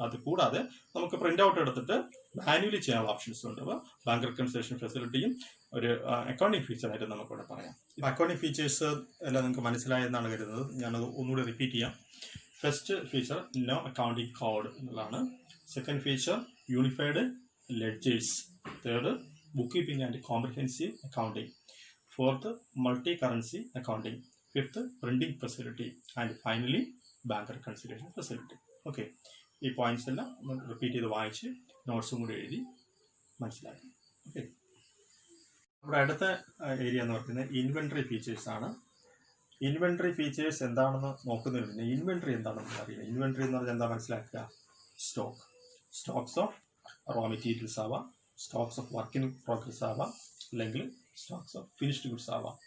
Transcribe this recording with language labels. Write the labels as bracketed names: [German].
[Malayalam] അത് കൂടാതെ നമുക്ക് പ്രിന്റ് ഔട്ട് എടുത്തിട്ട് മാനുവലി ചെയ്യാനുള്ള ഓപ്ഷൻസ് ഉണ്ട്. അപ്പോൾ ബാങ്ക് റെക്കൺസിലേഷൻ ഫെസിലിറ്റിയും ഒരു അക്കൗണ്ടിങ് ഫീച്ചറായിട്ട് നമുക്കിവിടെ പറയാം. അക്കൗണ്ടിങ് ഫീച്ചേഴ്സ് എല്ലാം നിങ്ങൾക്ക് മനസ്സിലായെന്നാണ് കരുതുന്നത്. ഞാനത് ഒന്നുകൂടി റിപ്പീറ്റ് ചെയ്യാം. First feature no accounting code എന്നുള്ളതാണ്. Second feature unified ledgers. [English] Third bookkeeping and comprehensive accounting. Fourth, multi-currency accounting. Fifth, printing facility. And finally, bank reconciliation facility. [Malayalam] Okay, ഈ പോയിന്റ്സ് എല്ലാം റിപ്പീറ്റ് ചെയ്ത് വായിച്ച് നോട്ട്സും കൂടി എഴുതി മനസ്സിലാക്കി. ഓക്കെ, നമ്മുടെ അടുത്ത ഏരിയ എന്ന് പറയുന്നത് ഇൻവെന്ററി ഫീച്ചേഴ്സ് ആണ്. ഇൻവെന്ററി ഫീച്ചേഴ്സ് എന്താണെന്ന് നോക്കുന്നതിന് ഇൻവെന്ററി എന്താണെന്ന് അറിയില്ല. ഇൻവെന്ററി എന്ന് പറഞ്ഞാൽ എന്താ മനസ്സിലാക്കുക, സ്റ്റോക്സ് ഓഫ് റോ മെറ്റീരിയൽസ് ആവാം, Stokes of work in progress ആവാം, അല്ലെങ്കിൽ സ്റ്റോക്സ് ഓഫ് ഫിനിഷ്ഡ് ഗുഡ്സ് ആവാം.